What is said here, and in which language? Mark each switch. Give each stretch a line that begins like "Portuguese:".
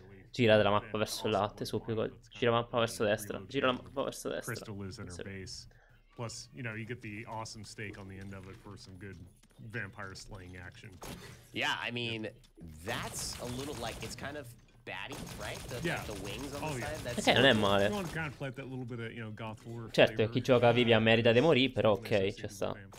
Italian: Gira la mappa verso il latte, supplico. Gira la mappa verso destra. Gira la mappa verso destra.
English: Crystal lives in her base. Plus, you know, you get the awesome stake on the end of it for some good vampire slaying action. Yeah, I mean, that's a little like, it's kind of batty, right? The wings on the side. That's
Italian: non è male.
English: You want to kind of play that little bit of, you know, goth horror
Italian: Certo, chi gioca Vivian merita di morire, però ok, ci sta.